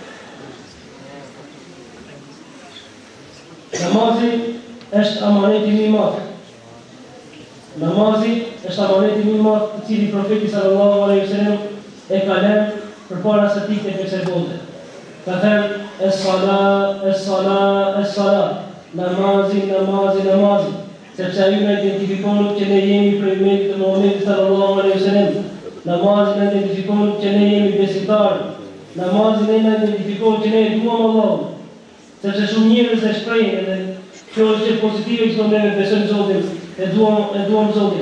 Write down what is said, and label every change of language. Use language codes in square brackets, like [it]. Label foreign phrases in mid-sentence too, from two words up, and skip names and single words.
[sq] Namazi është amaneti më i madh. Namazi është amaneti më i madh i cili profeti [ar] صلى الله عليه وسلم [sq] e ka lënë përpara se të ikte në kësaj bote. Ka thënë [ar] الصلاة، الصلاة، الصلاة. [sq] Namazi, namazi, namazi. Sepse ai na identifikon që ne jemi prej umatit të Muhamedit [ar] صلى الله عليه وسلم. [sq] Namazi na identifikon që ne jemi besimtarë. Namazi na identifikon që ne e duam Allahun. Sepse shumë njerëz e shprehin edhe kjo është gjë pozitive që ne besojmë Zotin, e duam Zotin.